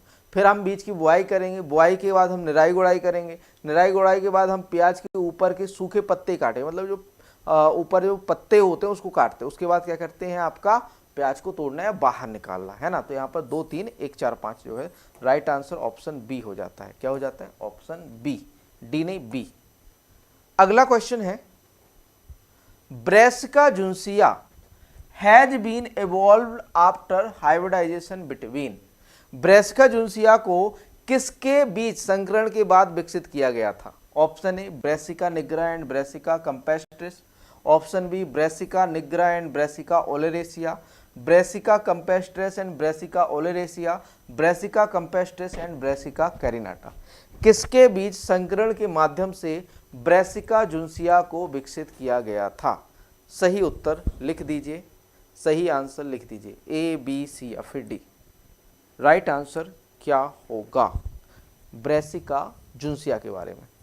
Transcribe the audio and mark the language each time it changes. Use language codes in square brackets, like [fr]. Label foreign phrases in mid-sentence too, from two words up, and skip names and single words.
[hi] फिर हम बीज की बुआई करेंगे, बुआई के बाद हम निराई गुड़ाई करेंगे, निराई गुड़ाई के बाद हम प्याज के ऊपर के सूखे पत्ते काटेंगे मतलब जो ऊपर जो पत्ते होते हैं उसको काटते हैं, उसके बाद क्या करते हैं, आपका प्याज को तोड़ना है, बाहर निकालना है ना। तो यहाँ पर 2 3 1 4 5 जो है [en] right answer option B [hi] हो जाता है। क्या हो जाता है, ऑप्शन बी, डी नहीं बी। अगला क्वेश्चन है, [en] Brassica juncea has been evolved after hybridization between. [hi] ब्रेसिका जुन्सिया को किसके बीच संकरण के बाद विकसित किया गया था? [en] Option A Brassica nigra and Brassica campestris, option B Brassica nigra and Brassica oleracea, Brassica campestris and Brassica oleracea, Brassica campestris and Brassica carinata. [hi] किसके बीच संकरण के माध्यम से ब्रेसिका जुन्सिया को विकसित किया गया था? सही उत्तर लिख दीजिए, सही आंसर लिख दीजिए, ए बी सी या फिर डी। [en] right answer [hi] क्या होगा ब्रेसिका जुन्सिया के बारे में?